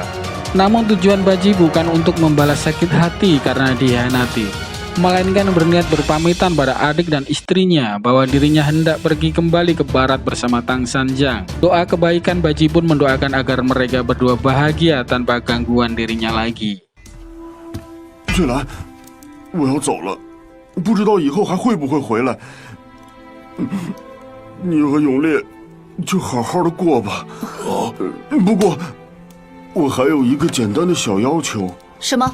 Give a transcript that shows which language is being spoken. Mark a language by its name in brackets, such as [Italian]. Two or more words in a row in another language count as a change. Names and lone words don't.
[Indonesian] Namun tujuan Baji bukan untuk membalas sakit hati karena dikhianati, melainkan berniat berpamitan pada adik dan istrinya bahwa dirinya hendak pergi kembali ke barat bersama Tang Sanjang. Doa kebaikan Baji pun mendoakan agar mereka berdua bahagia tanpa gangguan dirinya lagi. [Chinese] 翠兰，我要走了，不知道以后还会不会回来。你和永烈就好好的过吧。不过我还有一个简单的小要求。什么？